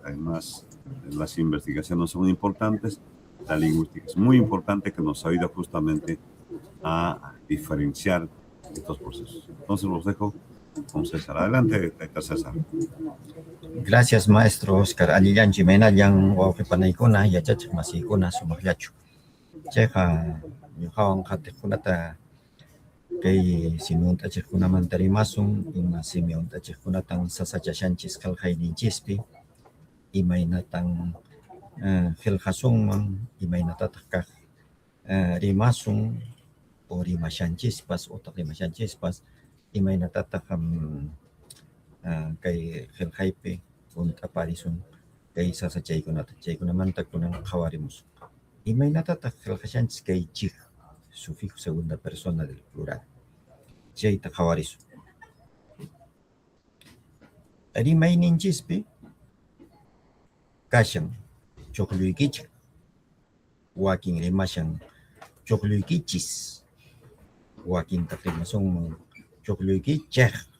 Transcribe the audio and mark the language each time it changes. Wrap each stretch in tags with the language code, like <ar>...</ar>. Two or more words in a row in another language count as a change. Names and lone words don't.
<es>Además, las investigaciones son importantes. La lingüística es muy importante, que nos ayuda justamente a diferenciar estos procesos. Entonces los dejo con César. Adelante, César. Gracias, maestro Oscar.</es> <qu>Aliyan Jimena, yang wawqipanaykuna, yachachiq masiykuna sumaqllachu. Chayqa ñuqawan qhatiqkunata kay simuyunt'achiqkunamanta rimasun, ima simiyunt'achiqkunatan sasachashanchis qillqayninchispi, imaynatan qillqasunman, imaynatataq kaq rimasun, o rimashanchispas, utaq rimashanchispas, imaynatataq kay qillqaypi punt'aparisun kay sasachaykunata, chaykunamanta kunan qhawarimusun. Imaynatataq qillqashanchis kay chik,</qu> <es>sufijo segunda persona del plural.</es> <qu>Chayta qhawarisun. Rimayninchispi kashan chuqlluykichik, wakin rimashan chuqlluykichis, wakintaq rimasunman chuqlluykichej,</qu>